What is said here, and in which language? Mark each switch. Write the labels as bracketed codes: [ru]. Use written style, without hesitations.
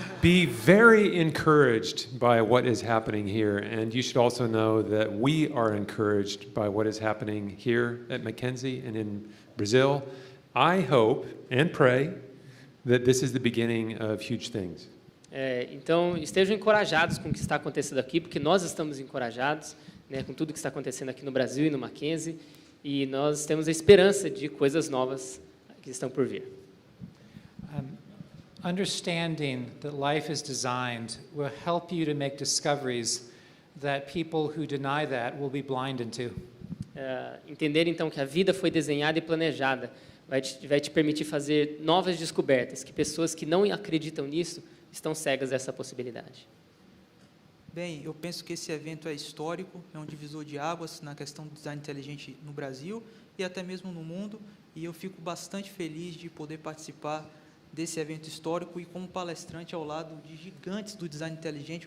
[en] Be very encouraged by what is happening here, and you should also know that we are encouraged by what is happening here at Mackenzie and in Brazil. I hope and pray that this is the beginning of huge things. [pt] Então, estejam encorajados com o que está acontecendo aqui, porque nós estamos encorajados, né, com tudo que está acontecendo aqui no Brasil e no Mackenzie, e nós temos a esperança de coisas novas que estão por vir. [en] Understanding that life is designed will help you to make discoveries that people who deny that will be blinded to. [pt] Entender então que a vida foi desenhada e planejada vai te permitir fazer novas descobertas, que pessoas que não acreditam nisso estão cegas dessa possibilidade. Bem, eu penso que esse evento é histórico, é um divisor de águas na questão do design inteligente no Brasil e até mesmo no mundo, e eu fico bastante feliz de poder participar desse evento histórico e como palestrante ao lado de gigantes do design inteligente.